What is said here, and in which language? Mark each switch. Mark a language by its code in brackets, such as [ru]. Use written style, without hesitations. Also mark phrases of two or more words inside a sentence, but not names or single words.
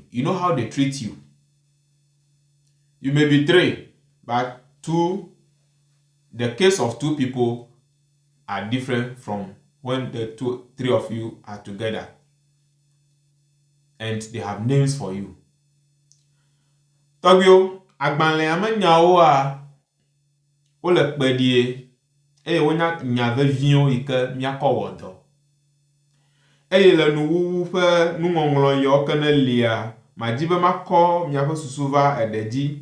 [en] You know how they treat you. You may be 3, but the case of 2 people are different from when the 3 of you are together, and they have names for you. [ee] Togyo agbanle amenyawo a wo le kpedie eye wonya nya veviwo yike miakɔ wɔdɔ. Eye le nuwuwu ƒe nuŋɔŋlɔ yawo ke ne lia, madi be makɔ miaƒe susu va eɖe dzi.